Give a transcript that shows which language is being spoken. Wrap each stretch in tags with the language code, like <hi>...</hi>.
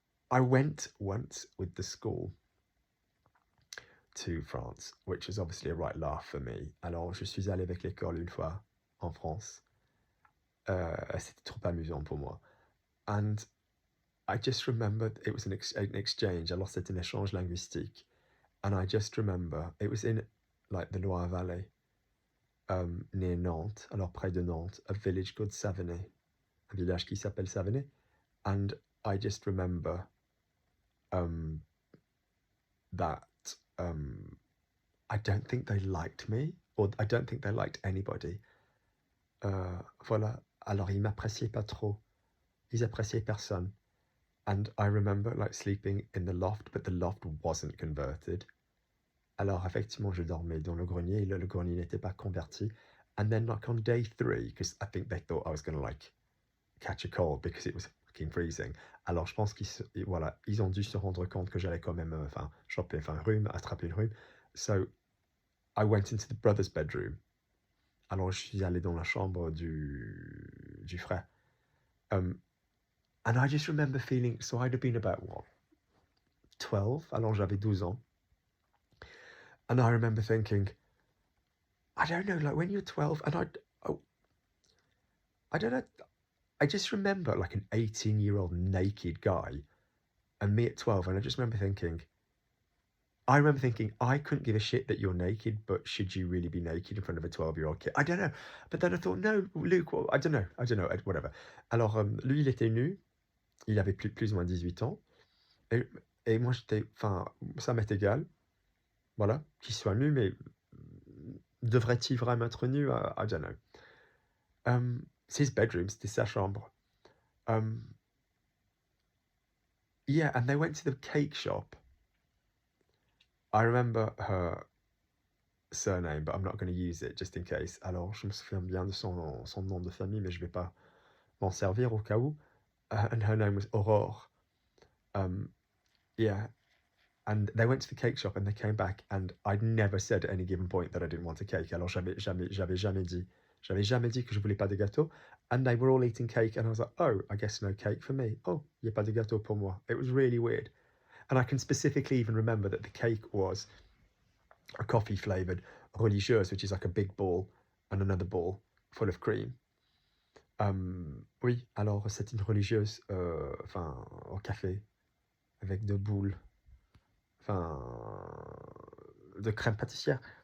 <en>I went once with the school to France, which is obviously a right laugh for me.</en> <fr>Alors, je suis allé avec l'école une fois en France. C'était trop amusant pour moi.</fr> <en>And I just remembered it was an exchange.</en> <fr>Alors, c'était un échange linguistique.</fr> <en>And I just remember it was in like the Loire Valley, near Nantes,</en> <fr>alors près de Nantes,</fr> <en>a village called Savenay,</en> <fr>un village qui s'appelle Savenay.</fr> <en>And I just remember that I don't think they liked me, or I don't think they liked anybody.</en> <fr>Voilà. Alors, ils m'appréciaient pas trop. Ils appréciaient personne.</fr> <en>And I remember like sleeping in the loft, but the loft wasn't converted.</en> <fr>Alors, effectivement, je dormais dans le grenier, et le grenier n'était pas converti.</fr> <en>And then like on day 3, because I think they thought I was going to like catch a cold because it was fucking freezing.</en> <fr>Alors, je pense voilà, ils ont dû se rendre compte que j'allais quand même, choper, attraper le rhume.</fr> <en>So, I went into the brother's bedroom.</en> <fr>Alors, je suis allé dans la chambre du frère.</fr> <en>And I just remember feeling, so I'd have been about, what, 12?</en> <fr>Alors, j'avais 12 ans.</fr> <en>And I remember thinking, I don't know, like when you're 12, and I don't know, I just remember like an 18-year-old naked guy and me at 12, and I remember thinking, I couldn't give a shit that you're naked, but should you really be naked in front of a 12-year-old kid? I don't know. But then I thought, no, Luke, well, I don't know, whatever.</en> <fr>Alors, lui, il était nu, il avait plus ou moins 18 ans, et moi, ça m'est égal, voilà, qu'il soit nu, mais devrait-il vraiment être nu?</fr> <en>I don't know. C'est his bedroom,</en> <fr>c'était sa chambre.</fr> <en>Yeah, and they went to the cake shop. I remember her surname, but I'm not going to use it just in case.</en> <fr>Alors, je me souviens bien de son nom de famille, mais je vais pas m'en servir au cas où.</fr> <en>And her name was Aurore. Yeah, and they went to the cake shop and they came back, and I'd never said at any given point that I didn't want a cake.</en> <fr>Alors, j'avais jamais dit que je voulais pas de gâteau.</fr> <en>And they were all eating cake, and I was like, oh, I guess no cake for me.</en> <fr>Oh, y a pas de gâteau pour moi.</fr> <en>It was really weird. And I can specifically even remember that the cake was a coffee flavoured religieuse, which is like a big ball and another ball full of cream.</en> <fr>Oui, alors c'est une religieuse, au café, avec deux boules, de crème pâtissière.</fr>